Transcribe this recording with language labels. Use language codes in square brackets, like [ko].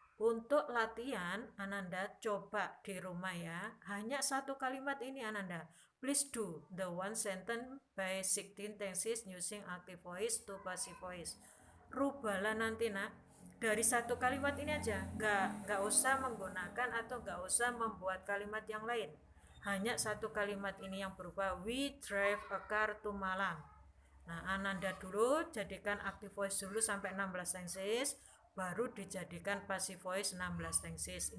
[id] Untuk latihan, Ananda coba di rumah ya. Hanya satu kalimat ini Ananda. [en] Please do the one sentence by 16 tenses using active voice to passive voice. [id] Rubahlah nanti nak. Dari satu kalimat ini aja. Nggak usah menggunakan atau nggak usah membuat kalimat yang lain. Hanya satu kalimat ini yang berubah. [en] We drive a car to Malang. [id] Nah, Ananda dulu jadikan active voice dulu sampai 16 tenses, baru dijadikan passive voice 16 tenses.